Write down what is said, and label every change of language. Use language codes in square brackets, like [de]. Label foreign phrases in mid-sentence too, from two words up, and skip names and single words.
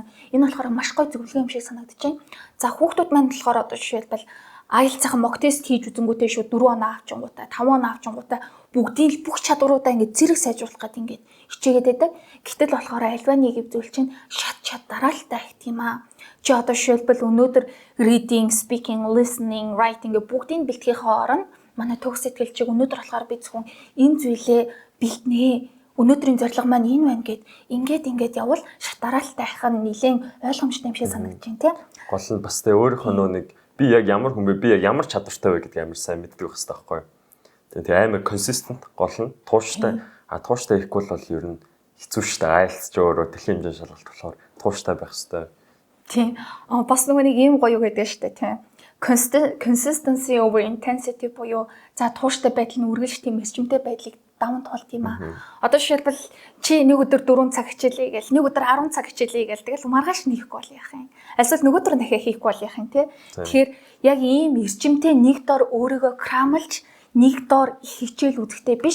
[mn] Энэ болохоор маш гоё зөвлөгөө юм шиг санагдаж байна. За хүүхдүүд маань болохоор одоо жишээлбэл IELTS-ийн [en] mock test [mn] хийж үзэнгүүтээ шууд 4 оноо авчингуудаа 5 оноо авчингуудаа бүгдийн бүх чадваруудаа ингээд зэрэг сайжруулах гэдэг ингээд хичээгээд байдаг. Гэтэл болохоор альва нэг зүйл чинь шат дараалтаа их тийм аа. Чи одоо жишээлбэл өнөөдөр [en] reading, speaking, listening, writing [mn] гэ бүгдийг бэлтгэхийн оронд манай төгс сэтгэлчийг өнөөдөр болохоор би зөвхөн энэ зүйлээ бэлтнэ. Өнөөдрийн зорилго маань энэ байна гэд ингээд явбал шат дараалтаа их нь нэлээд ойлгомжтой юм шиг санагдаж байна тийм. Гол нь бас тэ өөрийнхөө нэг би яг ямар хүн бэ? Би яг ямар чадвартай вэ гэдгийг амар сайн мэддэг байх хэрэгтэй байхгүй юу? Тэгээ амар consistent гол нь тууштай. Тууштай ихгүй бол ер нь хэцүү шүү дээ. IELTS ч өөрөө дэлхийн хэмжээ шалгалт болохоор тууштай байх хэрэгтэй. Тийм. Бас нөгөө нэг ийм гоё гэдэг шүү дээ тийм. [en] Consistency over intensity [mn] буюу за тууштай байдал нь үргэлж тийм эсчмтэй байдлыг даван туулт юм аа. Одоо жишээлбэл чи нэг өдөр 4 цаг хичээлээ гээл нэг өдөр 10 цаг хичээлээ гээл тэгэл маргааш нэхгүй бол яах юм. Эсвэл нэг өдөр дахиад хийхгүй бол яах юм те. Тэгэхээр яг ийм эрчимтэй нэг дор өөрийгөө крамлж нэг дор их хичээл үзэхтэй биш.